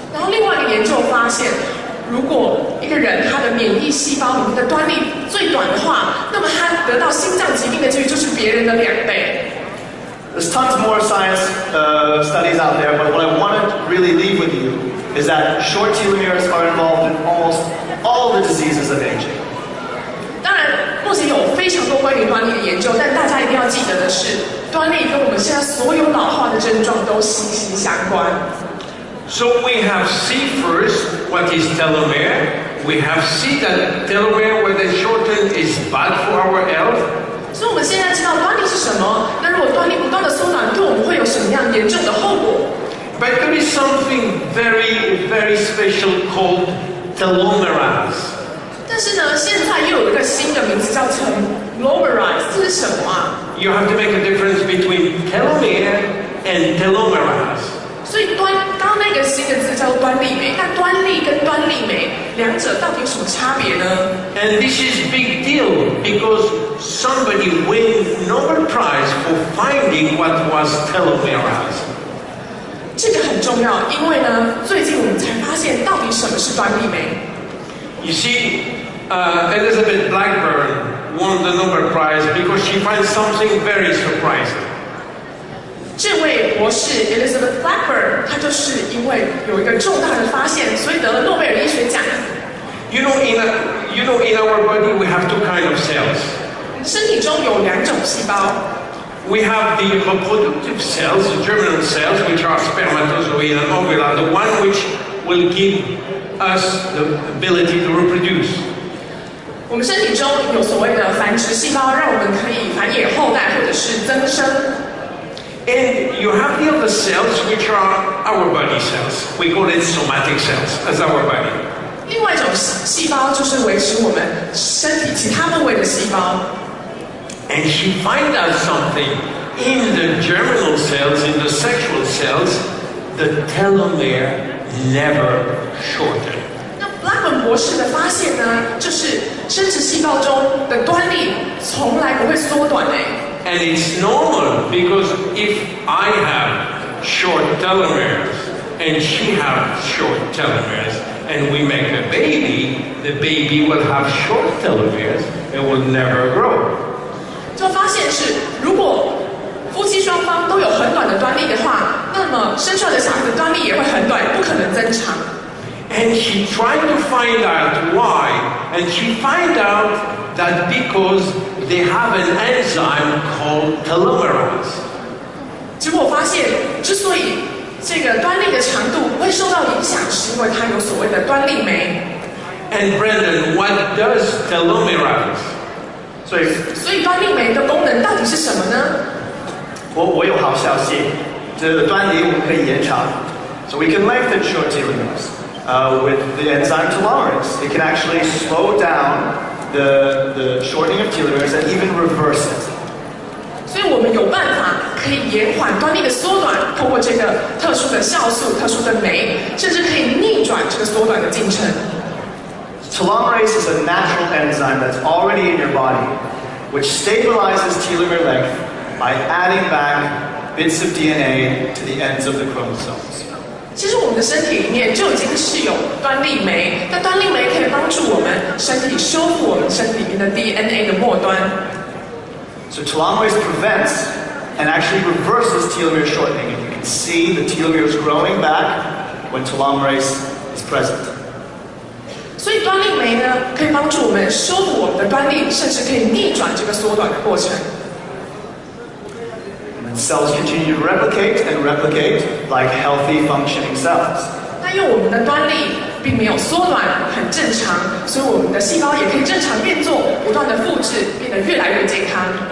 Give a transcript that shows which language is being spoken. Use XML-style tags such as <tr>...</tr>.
<zh>然后另外一个研究发现，如果一个人他的免疫细胞里面的端粒最短的话，那么他得到心脏疾病的几率就是别人的2倍。</zh> <en>There's tons more science studies out there, but what I want to really leave with you is that short telomeres are involved in almost all the diseases of aging.</en> <zh>当然，目前有非常多关于端粒的研究，但大家一定要记得的是，端粒跟我们现在所有老化的症状都息息相关。</zh> <en>So we have see first what is telomere. We have see that telomere when they shorten is bad for our health.</en> <zh>所以我们现在知道端粒是什么，那如果端粒不断的缩短，对我们会有什么样严重的后果？</zh> <en>But there is something very, very special called telomerase.</en> <zh>但是呢，现在又有一个新的名字叫成 telomerase， 这是什么啊？</zh> <en>You have to make a difference between telomere and telomerase.</en> <zh>所以刚刚那个新的字叫端粒酶，那端粒跟端粒酶两者到底有什么差别呢？</zh> <en>And this is big deal because somebody win Nobel Prize for finding what was telomerase.</en> <zh>这个很重要，因为呢，最近我们才发现到底什么是端粒酶。</zh> <en>You see, Elizabeth Blackburn won the Nobel Prize because she finds something very surprising.</en> <zh>这位博士 Elizabeth Blackburn， 她就是因为有一个重大的发现，所以得了诺贝尔医学奖。</zh> <en>You know, in our body we have two kinds of cells.</en> <zh>身体中有两种细胞，</zh> <en>We have the reproductive cells, the germinal cells, which are spermatozoid and ovula, the one which will give us the ability to reproduce.</en> <zh>我们身体中有所谓的繁殖细胞，让我们可以繁衍后代或者是增生。</zh> <en>And you have the other cells, which are our body cells. We call it somatic cells, as our body.</en> <zh>另外一种细胞就是维持我们身体其他部位的细胞。</zh> <en>And she finds out something. In the germinal cells, in the sexual cells, the telomere never shorten.</en> <zh>那 Blackburn 博士的发现呢，就是生殖细胞中的端粒从来不会缩短诶。</zh> <en>And it's normal because if I have short telomeres and she has short telomeres and we make a baby, the baby will have short telomeres and will never grow.</en> <zh>就发现是，如果夫妻双方都有很短的端粒的话，那么生出来的小孩的端粒也会很短，不可能增长。</zh> <en>And she tried to find out why, and she found out that because they have an enzyme called telomerase.</en> <zh>结果发现，之所以这个端粒的长度不会受到影响，是因为它有所谓的端粒酶。</zh> <en>And Brendan, what does telomerase?</en> <zh>所以端粒酶的功能到底是什么呢？我有好消息，这个端粒我们可以延长</zh> <en>，so we can lengthen short telomeres with the enzyme telomerase. It can actually slow down the shortening of telomeres and even reverse it.</en> <zh>所以我们有办法可以延缓端粒的缩短，通过这个特殊的酵素、特殊的酶，甚至可以逆转这个缩短的进程。</zh> <en>Telomerase is a natural enzyme that's already in your body, which stabilizes telomere length by adding back bits of DNA to the ends of the chromosomes.</en> <zh>其实我们的身体里面就已经是有端粒酶，那端粒酶可以帮助我们身体修复我们身体里面的 DNA 的末端。</zh> <en>So telomerase prevents and actually reverses telomere shortening. And you can see the telomeres growing back when telomerase is present.</en> <zh>所以端粒酶呢，可以帮助我们修补我们的端粒，甚至可以逆转这个缩短的过程。</zh> <en>And cells continue to replicate and replicate like healthy functioning cells.</en> <zh>那因为我们的端粒并没有缩短，很正常，所以我们的细胞也可以正常运作，不断的复制，变得越来越健康。</zh>